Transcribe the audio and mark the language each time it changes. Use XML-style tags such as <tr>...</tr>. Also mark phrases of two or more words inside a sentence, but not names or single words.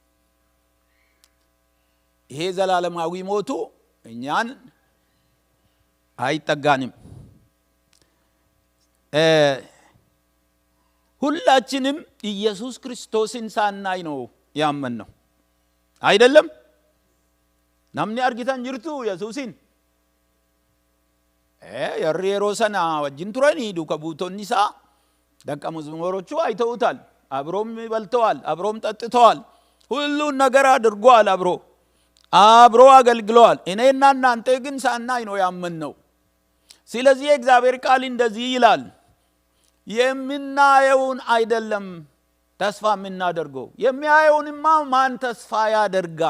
<am>ይሄ ዘላለማዊ ሞቱ እኛን አይጠጋንም። ሁላችንም ኢየሱስ ክርስቶስን ሳናይ ነው ያመንነው አይደለም?</am> <om>namni argitan jirtu Yesuusin yeroo sana wajjin turanii duuka buutonni</om> <am>isaa ደቀ መዝሙሮቹ አይተውታል። አብሮም በልተዋል፣ አብሮም ጠጥተዋል፣ ሁሉን ነገር አድርጓል፣ አብሮ አገልግለዋል። እኔና እናንተ ግን ሳናይ ነው ያመንነው። ስለዚህ እግዚአብሔር ቃል እንደዚህ ይላል፣ የምናየውን አይደለም ተስፋ የምናደርገው። የሚያየውንማ ማን ተስፋ ያደርጋል?</am>